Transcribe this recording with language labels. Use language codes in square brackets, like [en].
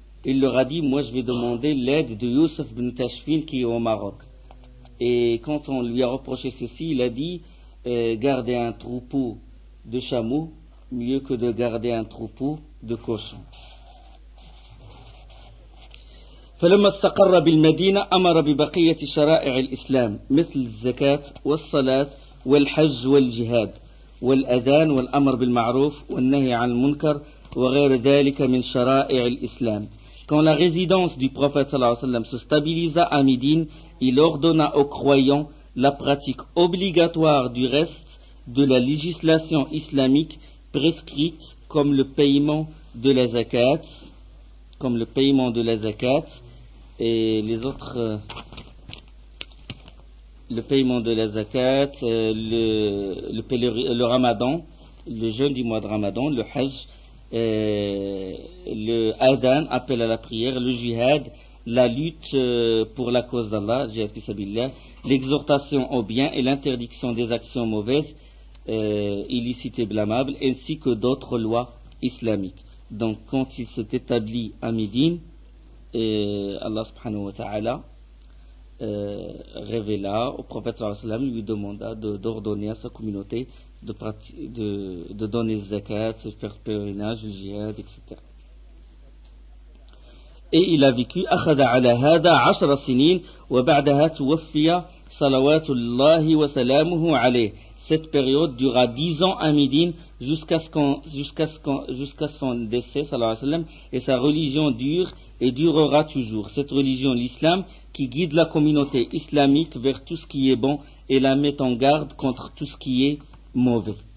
[fr] il leur a dit, moi je vais demander l'aide de Youssef ibn Tashfin qui est au Maroc. Et quand on lui a reproché ceci, il a dit, garder un troupeau de chameaux mieux que de garder un troupeau de cochons. [ar] فلما استقر بالمدينة أمر ببقية شرائع الإسلام مثل الزكاة والصلاة والحج والجهاد والأذان والأمر بالمعروف والنهي عن المنكر وغير ذلك من شرائع الإسلام. [fr] Quand la résidence du prophète sallallahu alayhi wa sallam se stabilisa à Médine, il ordonna aux croyants la pratique obligatoire du reste de la législation islamique prescrite comme le paiement de la zakat, et les autres, le paiement de la zakat, le ramadan, le jeûne du mois de ramadan, le hajj, le adhan, appel à la prière, le jihad, la lutte pour la cause d'Allah, jihad fi sabilillah, l'exhortation au bien et l'interdiction des actions mauvaises, illicites et blâmables, ainsi que d'autres lois islamiques. Donc quand il s'est établi à Médine, Allah subhanahu wa ta'ala révéla au prophète sallallahu alayhi wa sallam, lui demanda d'ordonner à sa communauté de donner zakat, de faire pèlerinage, le jihad, etc. Et il a vécu [ar] أخذ على هذا 10 سنين وبعدها توفي صلوات الله وسلامه عليه. [fr] Cette période dura 10 ans à Médine jusqu'à son décès, sallallahu alayhi wa sallam, et sa religion dure et durera toujours. Cette religion, l'islam, qui guide la communauté islamique vers tout ce qui est bon et la met en garde contre tout ce qui est mauvais.